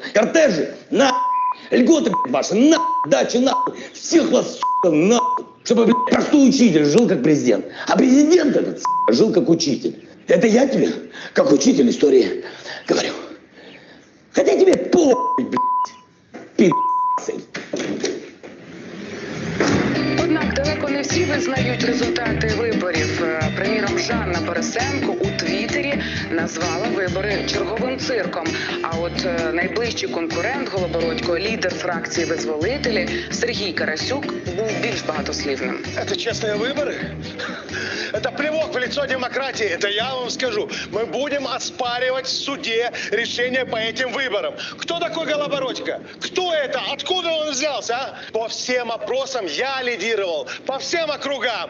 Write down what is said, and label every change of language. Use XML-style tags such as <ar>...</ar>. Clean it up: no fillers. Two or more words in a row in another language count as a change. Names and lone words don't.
<ru>Кортежи, на льготы, блядь, ваши, на дачи, на всех вас, на чтобы, блядь, простой учитель жил как президент. А президент этот, жил как учитель. Это я тебе, как учитель истории, говорю. Хотя тебе похуй, блядь, пи***цы.</ru> <uk>всі визнають результати виборів. Приміром, Жанна Борисенко у Твіттері назвала вибори черговим цирком. А от найближчий конкурент Голобородько, лідер фракції «Визволителі» Сергій Карасюк був більш багатослівним.</uk> <ru>Это честные выборы? Это плевок в лицо демократии, это я вам скажу. Мы будем оспаривать в суде решение по этим выборам. Кто такой Голобородько? Кто это? Откуда он взялся? А? По всем опросам я лидировал, по всем округам.</ru>